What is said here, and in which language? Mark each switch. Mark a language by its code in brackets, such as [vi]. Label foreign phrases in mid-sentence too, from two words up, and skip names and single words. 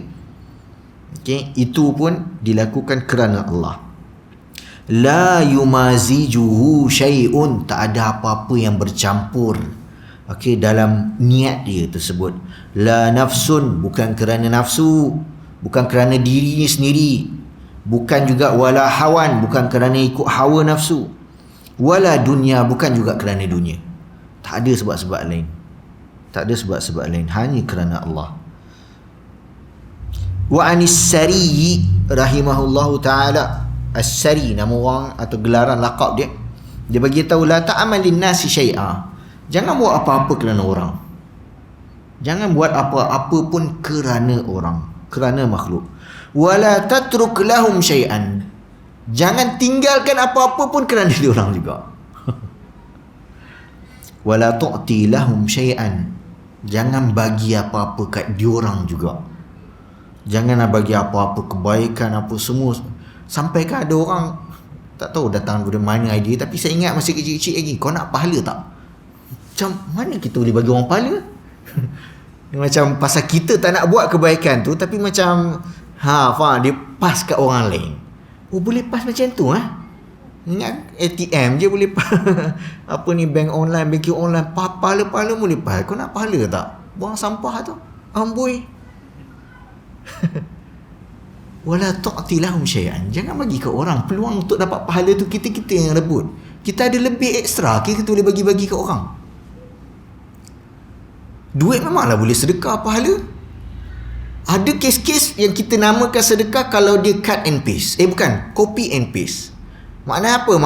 [ms] Okay, itu pun dilakukan kerana Allah. [ar] لا يمازجه شيء, [ms] tak ada apa-apa yang bercampur, okay, dalam niat dia tersebut. [ar] لا نفس, [ms] bukan kerana nafsu, bukan kerana dirinya sendiri, bukan juga [ar] ولا هوى, [ms] bukan kerana ikut hawa nafsu, [ar] ولا دنيا, [ms] bukan juga kerana dunia. Tak ada sebab-sebab lain, tak ada sebab-sebab lain, hanya kerana Allah. [ar] وعن السري رحمه الله تعالى, [ms] as-sari nama orang atau gelaran laqab dia, dia bagi tahu [ar] لا تعمل للناس شيئا, [ms] jangan buat apa-apa kerana orang, jangan buat apa-apa pun kerana orang, kerana makhluk. [ar] ولا تترك لهم شيئا, [ms] jangan tinggalkan apa-apa pun kerana dia orang juga. [ar] ولا تعط لهم شيئا, [ms] jangan bagi apa-apa kat dia orang juga. Jangan bagi apa-apa kebaikan apa semua. Sampai kan ada orang, tak tahu datang dari mana idea, tapi saya ingat masa kecil-kecil lagi, kau nak pahala tak? Macam mana kita boleh bagi orang pahala? Macam pasal kita tak nak buat kebaikan tu, tapi macam faham, dia pass kat orang lain. Oh, boleh pass macam tu Ingat ATM je boleh apa ni, [en] bank online, banking online, [ms] pahala-pahala boleh pass. Kau nak pahala tak? Buang sampah tu, amboi. [ar] ولا تعط لهم شيئا, [ms] jangan bagi kat orang. Peluang untuk dapat pahala tu kita yang rebut. Kita ada lebih ekstra, kita boleh bagi-bagi kat orang. Duit memanglah boleh sedekah pahala. Ada kes-kes yang kita namakan sedekah kalau dia [en] cut and paste. [ms] Bukan, [en] copy and paste. [ms] Maknanya apa?